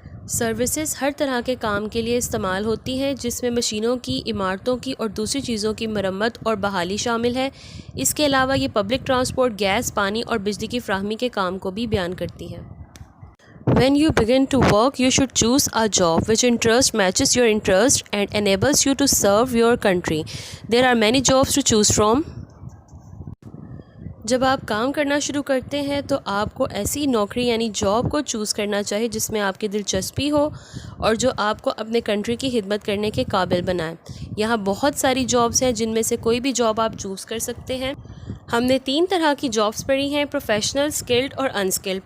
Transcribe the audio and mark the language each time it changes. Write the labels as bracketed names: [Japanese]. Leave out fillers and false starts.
[Urdu] Services ہر طرح کے کام کے لیے استعمال ہوتی ہیں جس میں مشینوں کی, عمارتوں کی اور دوسری چیزوں کی مرمت اور بحالی شامل ہے. اس کے علاوہ یہ پبلک ٹرانسپورٹ, گیس, پانی اور بجلی کی فراہمی کے کام کو بھی بیان کرتی ہے. [English] When you begin to work, you should choose a job which interest matches your interest and enables you to serve your country. There are many jobs to choose from. [Urdu] جب آپ کام کرنا شروع کرتے ہیں تو آپ کو ایسی نوکری یعنی جاب کو چوز کرنا چاہیے جس میں آپ کی دلچسپی ہو اور جو آپ کو اپنے کنٹری کی خدمت کرنے کے قابل بنائے. یہاں بہت ساری جابس ہیں جن میں سے کوئی بھی جاب آپ چوز کر سکتے ہیں. ہم نے 3 طرح کی جابس پڑھی ہیں, پروفیشنل, اسکلڈ اور انسکلڈ.